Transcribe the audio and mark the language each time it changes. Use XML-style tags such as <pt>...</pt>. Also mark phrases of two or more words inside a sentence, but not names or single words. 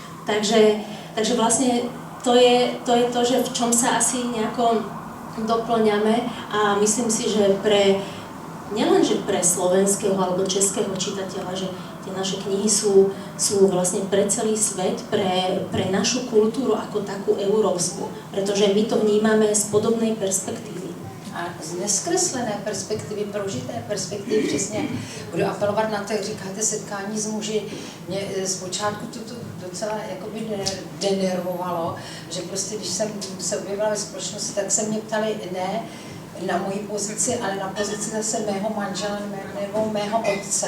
<sk>Takže vlastne to je to, že v čom sa asi nejako doplňame a myslím si, že nielenže pre slovenského alebo českého čitateľa, že tie naše knihy sú vlastne pre celý svet, pre našu kultúru ako takú európsku, pretože my to vnímame z podobnej perspektívy.</sk> <cs>A z neskreslené perspektivy, prožité perspektivy, přesně budu apelovat na to, jak říkáte, setkání s muži. Mě zpočátku to docela jakoby denervovalo, že prostě, když jsem se objevila ve společnosti, tak se mě ptali ne na moji pozici, ale na pozici zase mého manžela nebo mého otce.</cs>